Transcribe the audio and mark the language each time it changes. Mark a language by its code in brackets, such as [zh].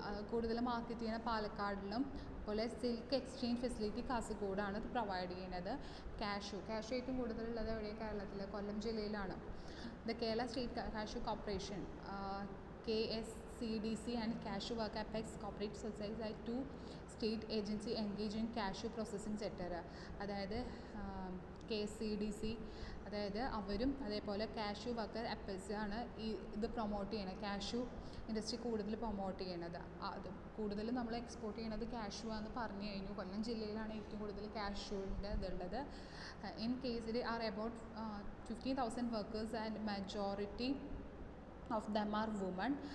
[ml] കൂടുതൽ മാർക്കറ്റ് ചെയ്യുന്ന പാലക്കാടിലും, അതുപോലെ സിൽക്ക് എക്സ്ചേഞ്ച് ഫെസിലിറ്റി കാസർഗോഡാണ് ഇത് പ്രൊവൈഡ് ചെയ്യുന്നത്. കാഷ്യൂ ഏറ്റവും കൂടുതലുള്ളത് എവിടെയാണ്? കേരളത്തിൽ കൊല്ലം ജില്ലയിലാണ്. [en] The Kerala state cashew corporation KSCDC and Cashew Work Apex Cooperative Societies are 2 state agency engaged in cashew processing sector. [ml] അതായത് KSCDC, അതായത് അവരും അതേപോലെ കാഷ്യൂ വർക്കർ അപ്പെക്സ് ആണ് ഇത് പ്രൊമോട്ട് ചെയ്യണത്. കാഷ്യൂ ഇൻഡസ്ട്രി കൂടുതൽ പ്രൊമോട്ട് ചെയ്യണത്. അത് കൂടുതലും നമ്മൾ എക്സ്പോർട്ട് ചെയ്യണത് കാഷ്യൂ ആണെന്ന് പറഞ്ഞു കഴിഞ്ഞു. കൊല്ലം ജില്ലയിലാണ് ഏറ്റവും കൂടുതൽ കാഷ്യൂവിൻ്റെ ഇതുള്ളത്. [en] In കേസിൽ are about 15,000 workers and majority of them are women.